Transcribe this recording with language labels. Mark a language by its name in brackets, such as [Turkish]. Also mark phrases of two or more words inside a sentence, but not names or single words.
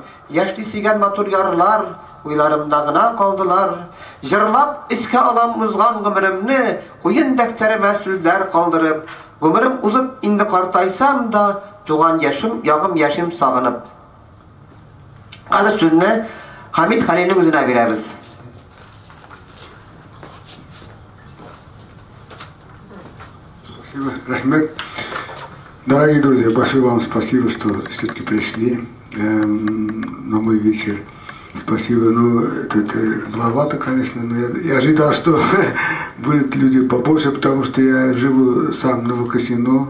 [Tatar] Яшьли сөйгән матур ярлар, уйларымда гына калдылар. Җырлап искә алам узган гомеремне, куен дәфтәремә сүзләр калдырып. Гомерем узып инде картайсам да, туган яшым, ягым яшим сагынып. Хәзер сүзне Хамид Хәлилнең үзенә бирәбез. [Russian] Спасибо, Рахмет. Дорогие друзья, большое вам спасибо, что все-таки пришли на мой вечер. Спасибо. Ну, это маловато, конечно, но я ожидал, что будут люди побольше, потому что я живу сам в Новокосино.